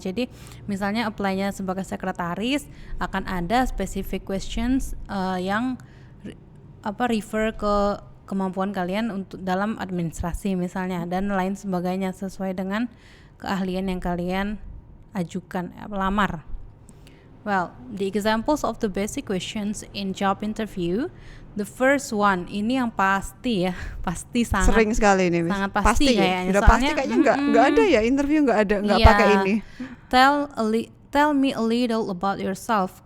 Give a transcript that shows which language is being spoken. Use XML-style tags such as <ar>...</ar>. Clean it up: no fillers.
<id>Jadi misalnya apply-nya sebagai sekretaris akan ada</id> <en>specific questions</en> <id>yang refer ke kemampuan kalian untuk dalam administrasi misalnya dan lain sebagainya sesuai dengan keahlian yang kalian ajukan lamar.</id> <en>Well, the examples of the basic questions in job interview. The first one,</en> <id>ini yang pasti ya, pasti sangat sering sekali ini, Miss. Sangat pasti kayaknya. Udah pasti kayaknya nggak ada ya interview nggak pakai ini.</id> <en>Tell me a little about yourself.</en>